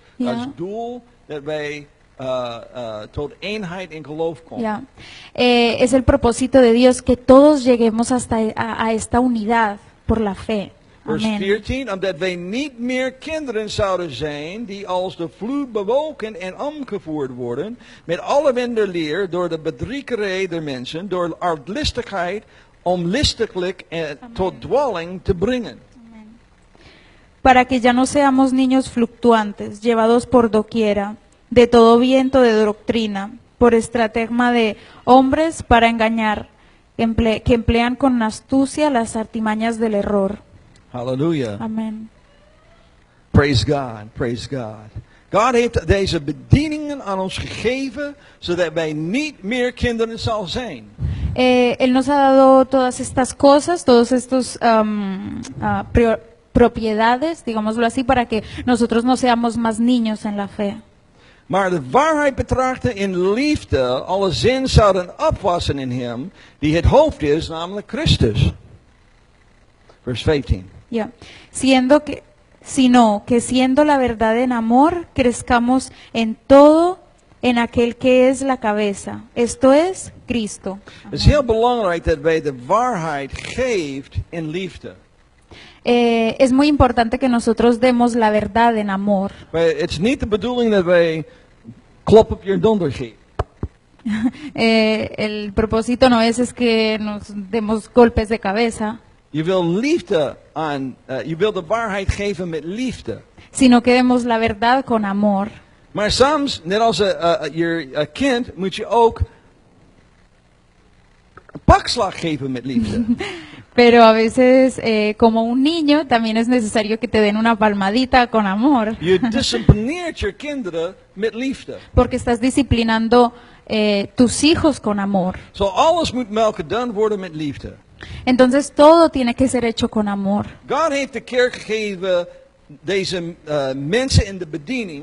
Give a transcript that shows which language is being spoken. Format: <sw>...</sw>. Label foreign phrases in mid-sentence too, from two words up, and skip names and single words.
<nl>Ja. God's doel, dat wij tot eenheid in geloof komen.</nl> <es>Ya. Es el propósito de Dios que todos lleguemos hasta a esta unidad por la fe.</es> <nl>Vers</nl> <es>Amén.</es> <nl>14, omdat wij niet meer kinderen zouden zijn die als de vloed bewogen en omgevoerd worden met alle wenderleer door de bedriegerij der mensen, door artlistigheid om listiglijk en tot dwaling te brengen.</nl> <es>Para que ya no seamos niños fluctuantes, llevados por doquiera, de todo viento de doctrina, por estratagema de hombres para engañar, que emplean con astucia las artimañas del error.</es> <nl>Halleluja. Amén.</nl> <en>Praise God, praise God.</en> <nl>God heeft deze bedieningen aan ons gegeven, zodat wij niet meer kinderen zal zijn.</nl> <es>Él nos ha dado todas estas cosas, todos estos propiedades, digámoslo así, para que nosotros no seamos más niños en la fe.</es> <nl>Maar de waarheid betrachten in liefde, alle zin zouden opwassen in hem, die het hoofd is, namelijk Christus. Vers 15.</nl> <es>Ya. Sino que siendo la verdad en amor, crezcamos en todo en aquel que es la cabeza, esto es Cristo.</es> <nl>Het is heel belangrijk dat wij de waarheid geeft in liefde.</nl> <es>Es muy importante que nosotros demos la verdad en amor.</es> <nl>Het is niet de bedoeling dat wij klop op je donder geven.</nl> <es>El propósito no es que nos demos golpes de cabeza,</es> <nl>Je wil liefde je wil de waarheid geven met liefde.</nl> <es>sino que demos la verdad con amor.</es> <nl>Maar soms, net als je kind, moet je ook een pakslag geven met liefde.</nl> <es>Pero a veces, como un niño, también es necesario que te den una palmadita con amor,</es> <nl>Je disciplineert je kinderen met liefde.</nl> <es>porque estás disciplinando tus hijos con amor.</es> <nl>Zo alles moet melk gedaan worden met liefde.</nl> <es>Entonces todo tiene que ser hecho con amor.</es> <nl>God heeft de kerk gegeven deze mensen in de bediening</nl>